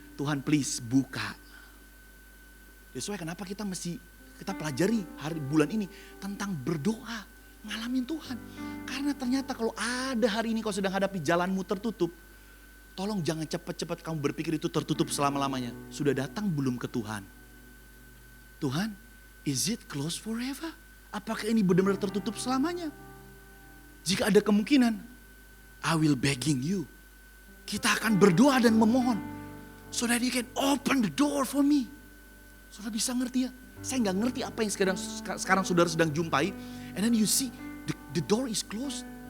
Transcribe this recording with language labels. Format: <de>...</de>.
<id>Tuhan please buka.</id> <en>That's why</en> <id>kenapa kita pelajari bulan ini tentang berdoa. Ngalamin Tuhan. Karena ternyata kalau ada hari ini kau sedang hadapi jalanmu tertutup. Tolong jangan cepat-cepat kamu berpikir itu tertutup selama-lamanya. Sudah datang belum ke Tuhan?</id> <en>Tuhan, is it closed forever?</en> <id>Apakah ini benar-benar tertutup selamanya? Jika ada kemungkinan,</id> <en>I will begging you.</en> <id>Kita akan berdoa dan memohon.</id> <en>So that you can open the door for me.</en> <id>Saudara bisa ngerti ya? Saya gak ngerti apa yang sekarang saudara sedang jumpai.</id> <en>And then you see, the door is closed.</en>